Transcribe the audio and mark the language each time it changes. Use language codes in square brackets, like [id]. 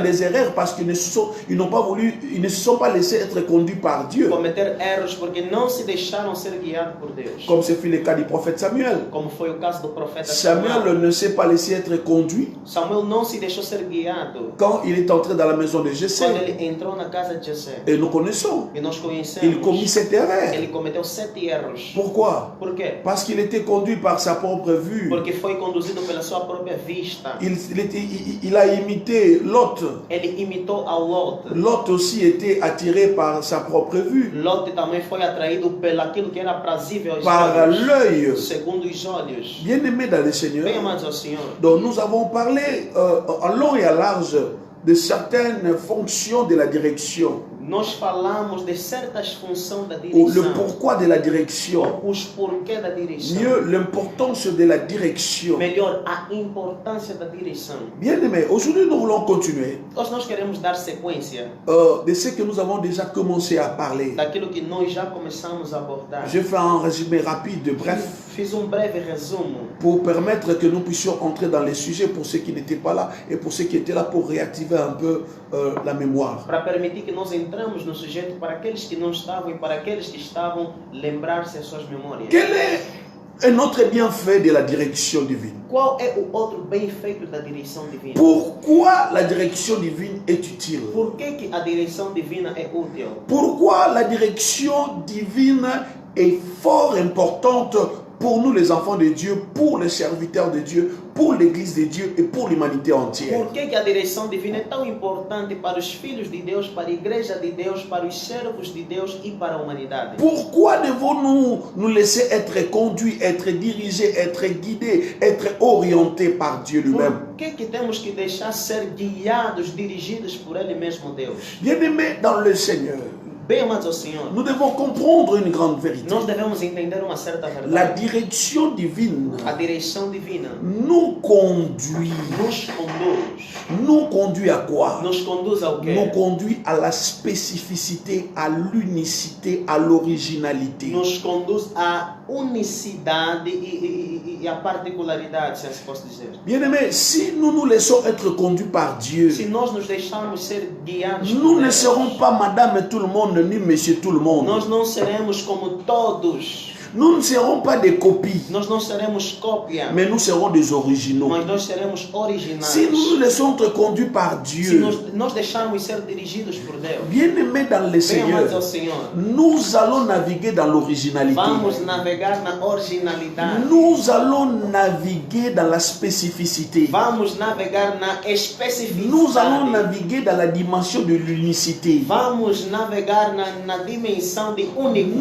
[fr] des erreurs parce qu'ils ne se sont pas laissés être conduits par Dieu, [pt] cometer erros porque não se deixaram ser guiados por Deus. [fr] comme ce fut le cas du prophète Samuel. [pt] Como foi o caso do profeta [fr] Samuel ne s'est pas laissé être conduit [pt] Samuel não se deixou ser guiado [fr] quand il est entré dans la maison de [pt] quando [fr] Jessé. [pt] ele entrou na casa de Jessé. [fr] Et nous connaissons, [pt] E nós [fr] il [pt] conhecemos. [fr] commit cette erreur. [pt] Ele cometeu 7 erros. [fr] Pourquoi? [pt] Por quê? [fr] Parce qu'il était conduit par sa propre vue. [pt] Porque foi conduzido pela sua própria vista. [fr] Il a imité Lot. [pt] Ele imitou a Lot. [fr] Lot aussi était attiré par sa propre vue, [pt] Lot também foi atraído pelaquilo que era aprazível aos [fr] par [pt] olhos, [fr] l'œil. [pt] segundo os olhos. [fr] Bien-aimé dans le Seigneur, [pt] Bem amados ao Senhor. [fr] donc nous avons parlé en long et à large de certaines fonctions de la direction, [pt] Nós falamos de certas funções da [fr] ou le [pt] direção. [fr] pourquoi de la direction, [pt] Os porquê da direção. [fr] mieux l'importance de la direction. [pt] Melhor, a importância da direção. [fr] Bien-aimé, aujourd'hui nous voulons continuer [pt] Hoje nós queremos dar sequência [fr] de ce que nous avons déjà commencé à parler. [pt] daquilo que nós já começamos a abordar. [fr] Je fais un résumé rapide, bref, [pt] Fiz breve resumo [fr] pour permettre que nous puissions entrer dans les sujets pour ceux qui n'étaient pas là et pour ceux qui étaient là pour réactiver un peu la mémoire. [pt] para permitir que nós entramos no sujeito para aqueles que não estavam e para aqueles que estavam lembrar-se as suas memórias. [fr] Quel est un autre bienfait de la direction divine? [pt] Qual é o outro bem feito da direção divina? [fr] Pourquoi la direction divine est utile? [pt] Por que a direção divina é útil? [fr] Pourquoi la direction divine est fort importante pour nous les enfants de Dieu, pour les serviteurs de Dieu, pour l'église de Dieu et pour l'humanité entière? [pt] Por que a direção divina é tão importante para os filhos de Deus, para a igreja de Deus, para os servos de Deus e para a humanidade? [fr] Pourquoi devons-nous nous laisser être conduits, être dirigés, être guidés, être orientés par Dieu lui-même? [pt] Por que temos que deixar ser guiados, dirigidos por Ele mesmo, Deus? [fr] Bien-aimés dans le Seigneur, [pt] Bem amados ao Senhor, [fr] nous devons comprendre une grande vérité. [pt] nós devemos entender uma certa [fr] La [pt] verdade. [fr] direction divine [pt] A direção divina [fr] nous conduit. [pt] nos conduz. [fr] Nous conduit à quoi? [pt] Nos conduz ao quê? [fr] Nous conduit à la spécificité, à l'unicité, à l'originalité. [pt] Nos conduz à unicidade e à particularidade, se assim posso dizer. [fr] Bien-aimés, si nous nous laissons être conduits par Dieu, [pt] Se nós nos deixarmos ser guiados por [fr] nous ne [pt] Deus, [fr] serons pas madame tout le monde, ni monsieur tout le monde. [pt] nós não seremos como todos. [fr] Nous ne serons pas des copies, [pt] Nós não seremos cópia, [fr] mais nous serons des originaux. [pt] mas nós seremos originais. [fr] Si nous nous laissons être conduits par [pt] Se [fr] Dieu, [pt] nós deixarmos ser dirigidos por Deus, [fr] bien-aimés dans le [pt] bem [fr] Seigneur, [pt] amados ao Senhor, [fr] nous allons naviguer dans l'originalité. [pt] vamos navegar na originalidade. [fr] Nous allons naviguer dans la spécificité. [pt] Vamos navegar na especificidade. [fr] Nous allons naviguer dans la dimension de l'unicité. [pt] Vamos navegar na dimensão de únicos.